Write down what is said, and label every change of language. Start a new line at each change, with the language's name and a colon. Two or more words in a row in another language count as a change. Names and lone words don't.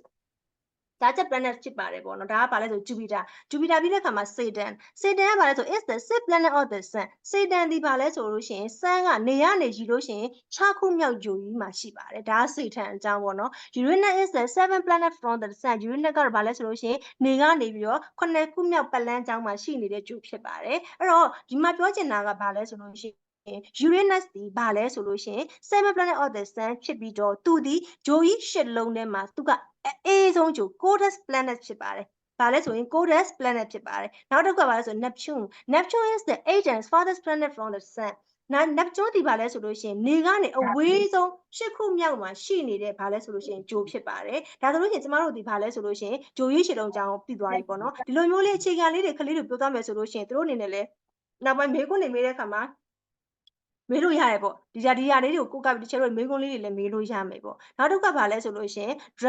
Burmese: planet ဖြစ်ပါတယ်ပေါ့နော်ဒါကဘာလဲဆို Jupiter ပြီးတဲ့အခါမှာ Saturn ကဘာလဲဆို
English: is the sixth planet of the sun
Burmese: Saturn ဒီဘာလဲဆိုလို့ရှိရင် sun ကနေရနေယူလို့ရှိရင်6ခု မြောက်ဂျိုကြီးမှာရှိပါတယ်ဒါက Saturn အကြောင်းပေါ့နော်
English: Uranus is the seventh planet from the sun
Burmese: Uranus ကတော့ဘာလဲဆိုလို့ရှိရင်နေကနေပြီးတော့ 9ခုမြောက်ပတ်လန်းအကြောင်းမှာရှိနေတဲ့ဂျိုဖြစ်ပါတယ်အဲ့တော့ဒီမှာပြောချင်တာကဘာလဲဆိုလို့ရှိရင်Uranus ဒီဘာလဲဆိုလို့ရှိရင်
English: seven planet of the sun
Burmese: ဖြစ်ပြီးတော့သူဒီဂျိုကြီး8လုံးထဲမှာသူကအေးဆုံးဂျို
English: coldest planet
Burmese: ဖြစ်ပါတယ်ဘာလဲဆိုရင်
English: coldest planet
Burmese: ဖြစ်ပါတယ်နောက်တစ်ခုကဘာလဲဆို
English: Neptune is the eighth and farthest planet from the sun
Burmese: Neptune ဒီဘာလဲဆိုလို့ရှိရင်နေကနေအဝေးဆုံး8 ခုမြောက်မှာရှိနေတဲ့ဘာလဲဆိုလို့ရှိရင်ဂျိုဖြစ်ပါတယ်ဒါဆိုလို့ရှိရင်ကျမတို့ဒီဘာလဲဆိုလို့ရှိရင်ဂျိုကြီးရှစ်လုံးအကြောင်းပြီးသွားပြီပေါ့နော်ဒီလိုမျိုးလေးအခြေခံလေးတွေကလေးတွေပြောသွားမယ်ဆိုလို့ရှိရင်တို့အနေနဲ့ လည်းနောက်ပိုင်းမေးခွန်းနေမေးတဲ့အခါမှာမေးလို့ရတယ်ပေါ့ဒီဟာလေးတွေကိုကိုကပ်ပြီးတချို့တို့မေးခွန်းလေးတွေလည်းမေးလို့ရမယ်ပေါ့နောက်တစ်ခါဘာလဲဆိုလို့ရှိရင် Dwarf